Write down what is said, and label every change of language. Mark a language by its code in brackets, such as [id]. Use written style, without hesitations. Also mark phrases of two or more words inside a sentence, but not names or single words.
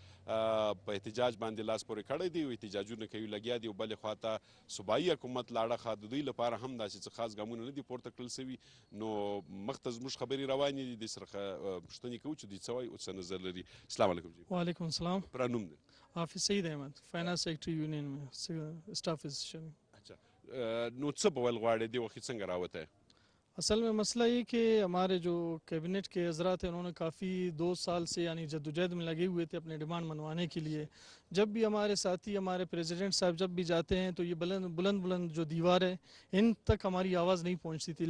[ps] په احتجاج باندې لاس پورې کړی دی او احتجاجونه کوي لګیا دي او بلې خواته صوبایي حکومت له اړخه د دوی لپاره هم داسې څه خاص ګامونه نه دي پورته کړل سوي نو مخته زموږ خبرې روانې دي دې سره پوښتنې کوو چې دوی څه وایي او څه نظر لري. [ar] السلام علیکم جی. وعلیکم السلام. [ps] پرا نوم دی؟ [ur] حافظ سعید احمد، [en] finance secretary [ur] یونین میں [en] staff assistant. [ps] اچھا نو څه به ول غواړې دې وخت څنګه راوتی؟ [ur] اصل میں مسئلہ یہ کہ ہمارے جو کیبنٹ کے حضرات ہیں انہوں نے کافی 2 سال سے یعنی جدوجہد میں لگے ہوئے تھے اپنے ڈیمانڈ منوانے کے لیے. جب بھی ہمارے ساتھی ہمارے پریزیڈنٹ صاحب جب بھی جاتے ہیں تو یہ بلند جو دیوار ہے ان تک ہماری آواز نہیں پہنچتی تھی.